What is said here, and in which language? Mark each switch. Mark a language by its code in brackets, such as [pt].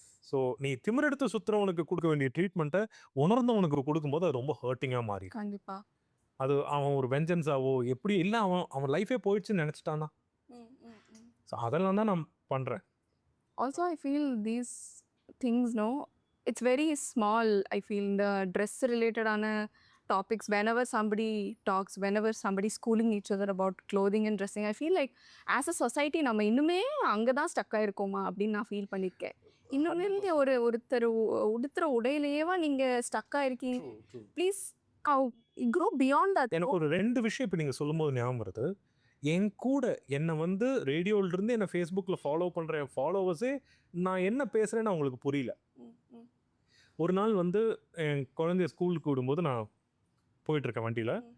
[ta] So நீ திமிர் எடுத்து சுற்றுறவனுக்கு கொடுக்க வேண்டிய ட்ரீட்மெண்ட்டை உணர்ந்தவனுக்கு கொடுக்கும்போது அது ரொம்ப ஹர்ட்டிங்காக மாறி, கண்டிப்பாக அது அவன் ஒரு வெஞ்சன்ஸாவோ எப்படி இல்லை அவன் லைஃபே போயிடுச்சுன்னு நினச்சிட்டானா. ஸோ அதெல்லாம் தான் நான் பண்ணுறேன். [en] Also I feel these things it's very small. I feel in the dress related topics, whenever somebody talks, whenever somebody schooling each other about clothing and dressing, I feel like as a society [ta] நம்ம இன்னுமே அங்கே தான் stuck ஆகிருக்கோமா அப்படின்னு நான் feel பண்ணியிருக்கேன். இன்னுமே ஒருத்தர் உடுத்துற உடையிலேயேவா நீங்கள் stuck ஆகிருக்கீங்க? [en] Please grow beyond that. [ta] எனக்கு ஒரு 2 விஷயம் இப்போ நீங்கள் சொல்லும்போது ஞாபகம் வருது. என் கூட என்னை வந்து ரேடியோவிலிருந்து என்னை ஃபேஸ்புக்கில் ஃபாலோ பண்ணுற என் ஃபாலோவர்ஸே நான் என்ன பேசுகிறேன்னு அவங்களுக்கு புரியல. ஒரு நாள் வந்து என் குழந்தைய ஸ்கூலுக்கு விடும்போது நான் போயிட்டுருக்கேன் வண்டியில்.